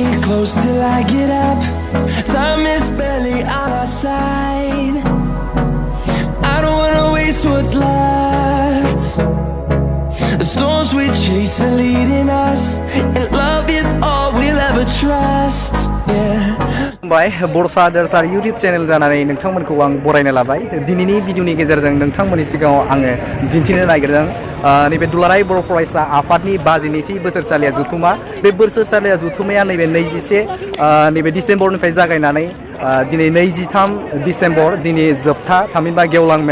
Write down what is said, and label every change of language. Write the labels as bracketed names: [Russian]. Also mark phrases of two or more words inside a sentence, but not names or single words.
[English] close till I get up. Time is barely on our side. I don't wanna waste what's left. The storms we chase are leading us, and love is all we'll ever trust. Yeah. [Bodo] बाय बरसा दरसार YouTube चेनेल जानानै नोंथांमोनखौ आं बरायनो लाबाय। दिनैनि भिडिअनि गेजेरजों नोंथांमोननि सिगाङाव आङो दिन्थिनो नागिरदों नैबे दुलाराय बर' फरायसा आफादनि 52थि बोसोरसालिया जथुमा। बे बोसोरसालिया जथुमाया नैबे 21 नैबे डिसेम्बरनिफ्राय जागायनानै दिनै 23 डिसेम्बर दिनै जोबथा थामहिनबा गेवलां मेल।